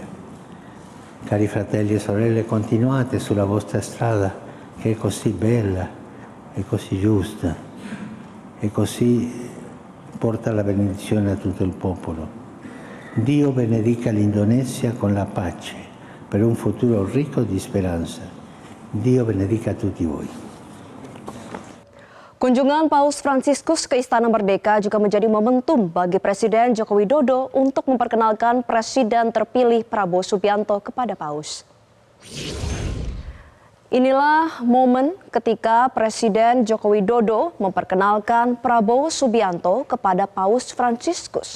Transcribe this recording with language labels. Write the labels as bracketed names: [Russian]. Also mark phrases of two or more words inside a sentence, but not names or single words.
[Italian] Cari fratelli e sorelle, continuate sulla vostra strada, che è così bella, è così giusta, e così porta la benedizione a tutto il popolo. Dio benedica l'Indonesia con la pace per un futuro ricco di speranza. Dio benedica tutti voi. [Indonesian] Kunjungan Paus Fransiskus ke Istana Merdeka juga menjadi momentum bagi Presiden Joko Widodo untuk memperkenalkan Presiden terpilih Prabowo Subianto kepada Paus. Inilah momen ketika Presiden Joko Widodo memperkenalkan Prabowo Subianto kepada Paus Fransiskus.